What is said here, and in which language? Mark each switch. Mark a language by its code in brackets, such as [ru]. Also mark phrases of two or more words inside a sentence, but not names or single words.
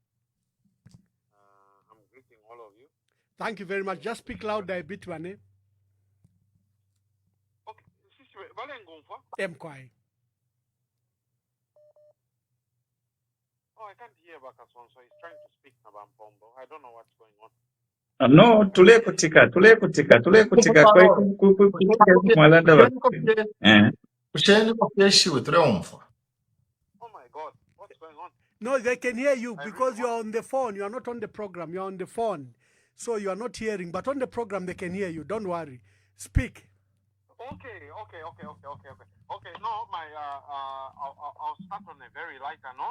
[en] I'm greeting all of you. Thank you very much. Just speak louder a bit, Wane. Okay. Mkwai. Oh, I can't hear Kasonso. He's trying to speak about Pombo. I don't know what's going on. [bem] No, tule kutika kwa mwalanda wa. [en] Oh my God, what's going on? No, they can hear you because you are on the phone. You are not on the program. You are on the phone. So you are not hearing. But on the program, they can hear you. Don't worry. Speak. Okay. Okay, no, I'll start on a very lighter note.